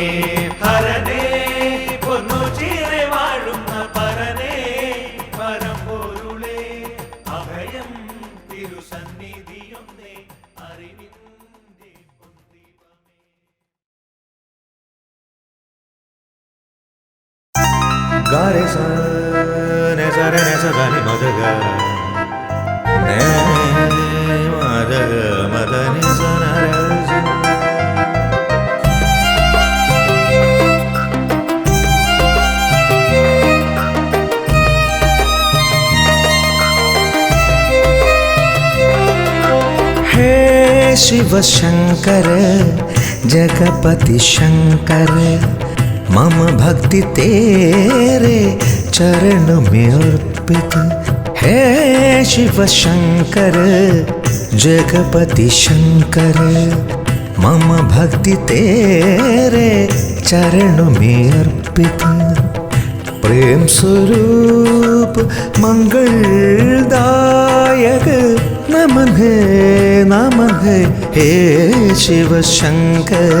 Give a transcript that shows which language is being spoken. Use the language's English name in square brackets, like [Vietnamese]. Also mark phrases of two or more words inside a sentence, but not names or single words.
[Malayalam] ഹരനേ പൊന്നു ചീറെ വാഴുന്ന പരനേ പരമ്പൊരുളേ അഭയം തിരുസന്നിധിയൊന്നേ അറിവിന്റെ പൊന്തീപമേ. ഗാരെ സ നെ സ രെ നെ സ ധ നി മ ധ ഗ നെ മ ധ മ ധ നി സ ന ര സ. [Hindi] हे शिव शंकर जगपति शंकर मम भक्ति तेरे चरण में अर्पित. हे शिव शंकर जगपति शंकर मम भक्ति तेरे चरण में अर्पित. प्रेम स्वरूप मंगलदायक नमन है हे शिव शंकर.